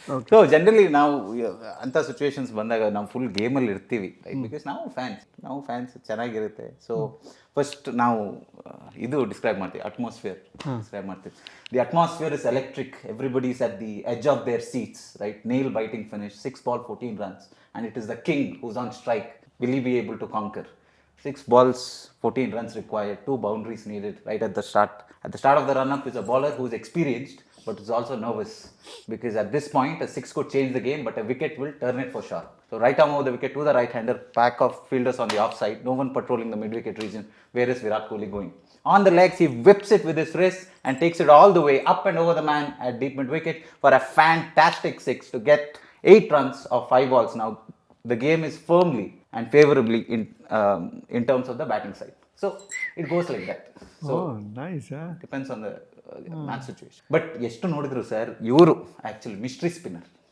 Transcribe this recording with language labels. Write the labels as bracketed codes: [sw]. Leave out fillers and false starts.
[kn] So generally ನಾವು ಅಂಥ situations ಬಂದಾಗ ನಾವು ಫುಲ್ ಗೇಮಲ್ಲಿ ಇರ್ತೀವಿ, ರೈಟ್? ಬಿಕಾಸ್ ನಾವು ಫ್ಯಾನ್ಸ್ ಚೆನ್ನಾಗಿರುತ್ತೆ. ಸೊ ಫಸ್ಟ್ ನಾವು ಇದು ಡಿಸ್ಕ್ರೈಬ್ ಮಾಡ್ತೀವಿ, ಅಟ್ಮಾಸ್ಫಿಯರ್ ಡಿಸ್ಕ್ರೈಬ್ ಮಾಡ್ತೀವಿ. [en] The atmosphere is electric, everybody is at the edge of their seats, right? Nail biting finish, 6 balls 14 runs, and it is the king who's on strike. Will he be able to conquer? 6 balls 14 runs required, 2 boundaries needed right at the start. At the start of the run-up is a bowler who's experienced but is also nervous, because at this point a 6 could change the game, but a wicket will turn it for sure. So right arm over the wicket to the right-hander, pack of fielders on the offside, no one patrolling the mid-wicket region. Where is Virat Kohli going? On the legs, he whips it with his wrist and takes it all the way up and over the man at deep mid-wicket for a fantastic 6 to get 8 runs of 5 balls. Now the game is firmly and favorably in terms of the batting side. So it goes like that. So nice. Depends on the match situation. [kn] But ಎಷ್ಟು ನೋಡಿದ್ರು sir, ಇವರು actually mystery spinner.